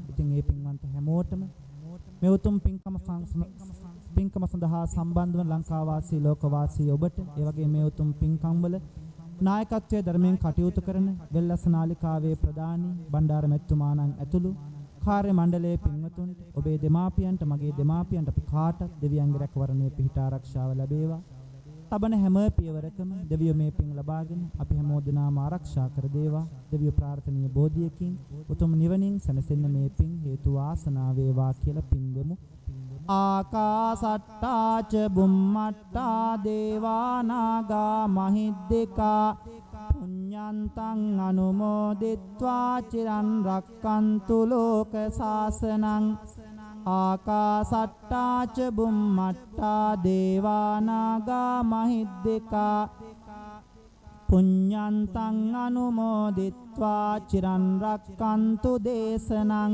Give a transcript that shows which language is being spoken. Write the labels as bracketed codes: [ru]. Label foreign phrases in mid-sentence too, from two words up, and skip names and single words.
[si] ඉතින් මේ පින්වන්ත හැමෝටම මේ උතුම් පින්කම සඳහා සම්බන්ධ වන ලංකාවාසී ලෝකවාසී ඔබට, ඒ වගේම මේ උතුම් පින්කම් වල නායකත්වයේ ධර්මයෙන් කටයුතු කරන වෙල්ලස්ස නාලිකාවේ ප්‍රධානී බණ්ඩාර මැතිතුමාණන් ඇතුළු කාර්ය මණ්ඩලයේ පින්වතුන්ට, ඔබේ දෙමාපියන්ට, මගේ දෙමාපියන්ට අපි කාටත් දෙවියන්ගේ රැකවරණය පිහිට ආරක්ෂාව ලැබේවා. තබන හැම පියවරකම දෙවියෝ මේ පින් ලබාගෙන අපි හැමෝදෙනාම ආරක්ෂා කර දේවා. දෙවියෝ ප්‍රාර්ථනීය බෝධියකින් උතුම් නිවනින් සැනසෙන්න මේ පින් හේතු වාසනා වේවා කියලා පින් දෙමු. [pi] ආකාසට්ටා ච බුම්මට්ටා දේවා නාග මහිද්దికා පුඤ්ඤන්තං අනුමෝදිත්වා චිරන් රක්칸තු ලෝක සාසනං. ආකාසට්ටා ච බුම්මට්ටා දේවා නාග මහිද්దికා පුඤ්ඤන්තං අනුමෝදිත්වා චිරන් රක්칸තු දේශනං.